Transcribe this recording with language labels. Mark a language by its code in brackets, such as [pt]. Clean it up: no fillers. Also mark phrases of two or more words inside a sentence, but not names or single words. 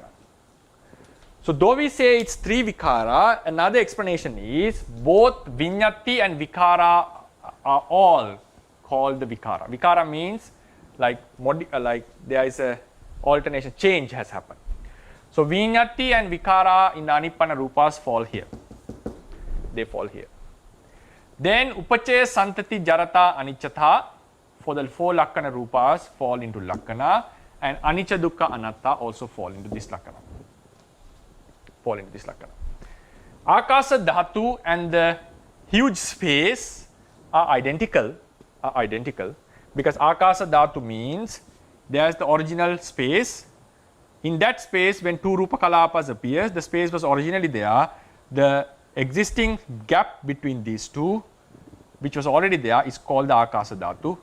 [en] So though we say it's 3 vikara, another explanation is both vinyati and vikara are all called the vikara. Vikara means like there is a alternation, change has happened. So vinyati and vikara in the [pi] anipanna rupas [en] fall here. They fall here. Then [pi] upachaya santati jarata anichatha, [en] for the 4 [pi] lakkhana rupas [en] fall into lakkhana, and [pi] anicca dukkha anatta [en] also fall into this lakkhana. [pi] Akasa dhatu [en] and the huge space are identical because [pi] akasa dhatu [en] means there is the original space. In that space, when 2 [pi] rupa kalapas [en] appears, the space was originally there. The existing gap between these two, which was already there, is called the [pi] akasa dhatu.